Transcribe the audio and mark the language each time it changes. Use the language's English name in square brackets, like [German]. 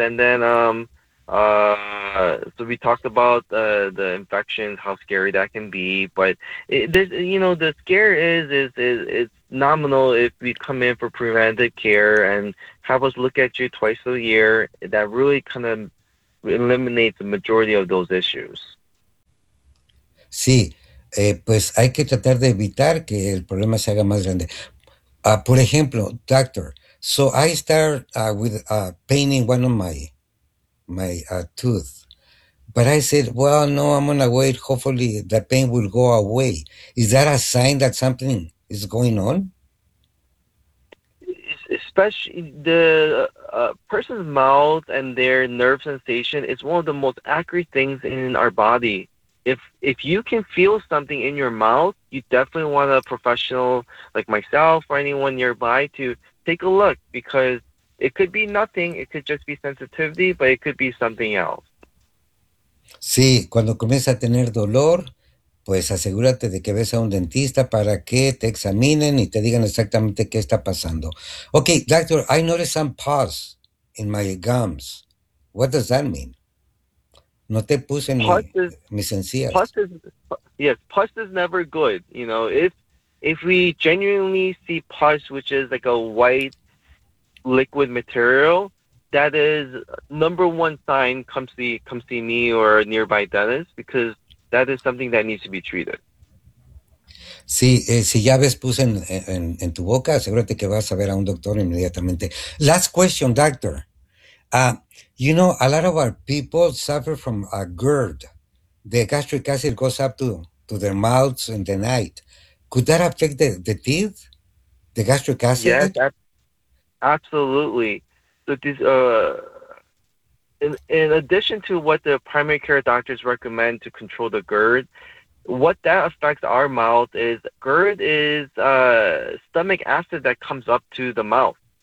[English] And then so we talked about the infections, how scary that can be, but the scare is it's nominal if we come in for preventive care and have us look at you twice a year. That really kind of eliminates the majority of those issues. [Spanish] Sí, pues hay que tratar de evitar que el problema se haga más grande. Por ejemplo, [English] doctor, so I start with pain in one of my tooth, but I said, well, no, I'm gonna wait. Hopefully, the pain will go away. Is that a sign that something is going on? Especially the person's mouth and their nerve sensation is one of the most accurate things in our body. If you can feel something in your mouth, you definitely want a professional like myself or anyone nearby to take a look, because it could be nothing. It could just be sensitivity, but it could be something else. [Spanish] Sí, cuando comienza a tener dolor, pues asegúrate de que ves a un dentista para que te examinen y te digan exactamente qué está pasando. [English] Ok, doctor, I noticed some pus in my gums. What does that mean? [Spanish] Noté pus en mis encías. [English] Pus is never good. If we genuinely see pus, which is like a white liquid material, that is number one sign. Come see me or a nearby dentist, because that is something that needs to be treated. [Spanish] Sí, si ya ves pus en tu boca, asegúrate que vas a ver a un doctor inmediatamente. [English] Last question, doctor. A lot of our people suffer from a GERD. The gastric acid goes up to their mouths in the night. Could that affect the teeth? The gastric Yes, acid? absolutely. So this, in addition to what the primary care doctors recommend to control the GERD, what that affects our mouth is GERD is stomach acid that comes up to the mouth.